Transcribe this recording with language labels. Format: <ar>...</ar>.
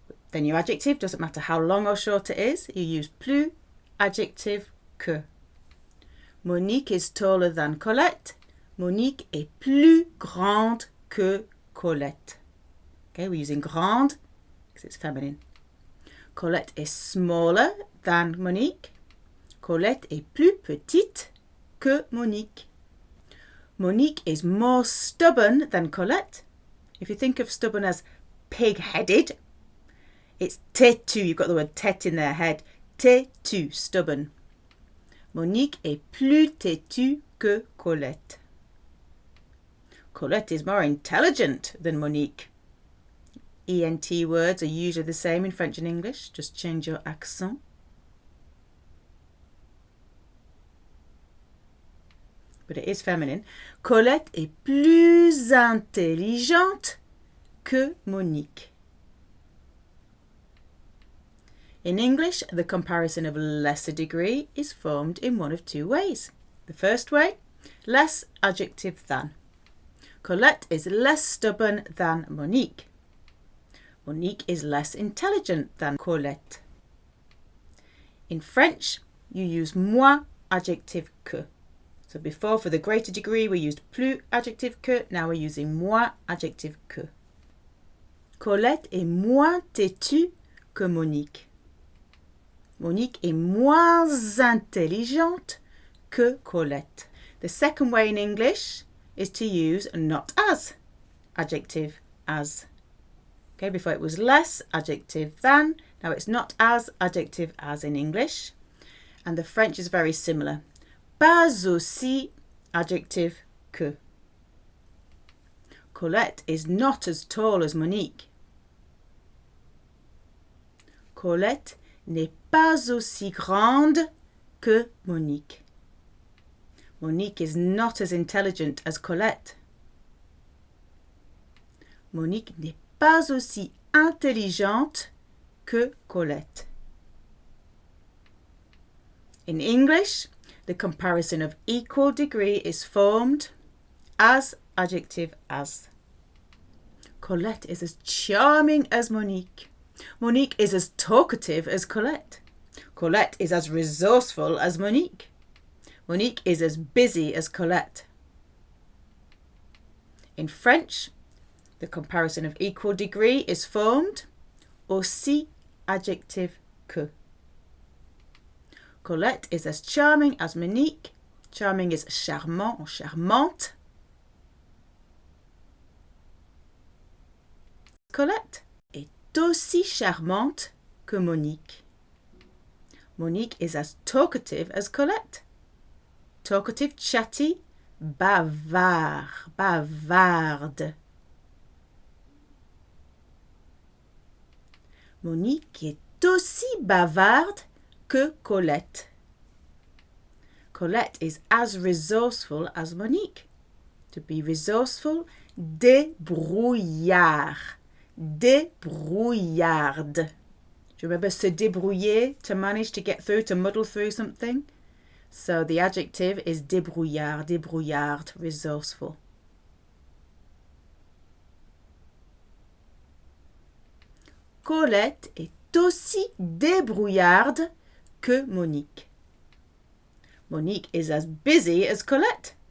<en>Then your adjective, doesn't matter how long or short it is, you use plus, adjective, que. Monique is taller than Colette.</en> <fr>Monique est plus grande que Colette.</fr> <en>Okay, we're using grande because it's feminine. Colette is smaller than Monique.</en> <fr>Colette est plus petite que Monique.</fr> <en>Monique is more stubborn than Colette. If you think of stubborn as pig-headed, it's têtu, you've got the word tête in their head. Têtu, stubborn.</en> <fr>Monique est plus têtue que Colette.</fr> <en>Colette is more intelligent than Monique. ENT words are usually the same in French and English, just change your accent. But it is feminine.</en> <fr>Colette est plus intelligente que Monique.</fr> <en>In English, the comparison of lesser degree is formed in one of two ways. The first way, less adjective than. Colette is less stubborn than Monique. Monique is less intelligent than Colette. In French, you use moins adjective que. So before, for the greater degree, we used plus adjective que. Now we're using moins adjective que.</en> <fr>Colette est moins têtue que Monique. Monique est moins intelligente que Colette.</fr> <en>The second way in English is to use not as, adjective as. Okay, before it was less, adjective than. Now it's not as, adjective as in English. And the French is very similar. Pas aussi, adjective que. Colette is not as tall as Monique.</en> <fr>Colette n'est pas aussi grande que Monique.</fr> <en>Monique is not as intelligent as Colette.</en> <fr>Monique n'est pas aussi intelligente que Colette.</fr> <en>In English, the comparison of equal degree is formed as adjective as. Colette is as charming as Monique. Monique is as talkative as Colette. Colette is as resourceful as Monique. Monique is as busy as Colette. In French, the comparison of equal degree is formed aussi adjective que. Colette is as charming as Monique. Charming is charmant or charmante.</en> <fr>Colette est aussi charmante que Monique.</fr> <en>Monique is as talkative as Colette. Talkative, chatty, bavard, bavarde.</en> <fr>Monique est aussi bavarde que Colette.</fr> <en>Colette is as resourceful as Monique. To be resourceful, débrouillard, débrouillarde. Do you remember se débrouiller, to manage to get through, to muddle through something? So the adjective is débrouillard, débrouillarde, resourceful.</en> <fr>Colette est aussi débrouillarde que Monique.</fr> <en>Monique is as busy as Colette.</en>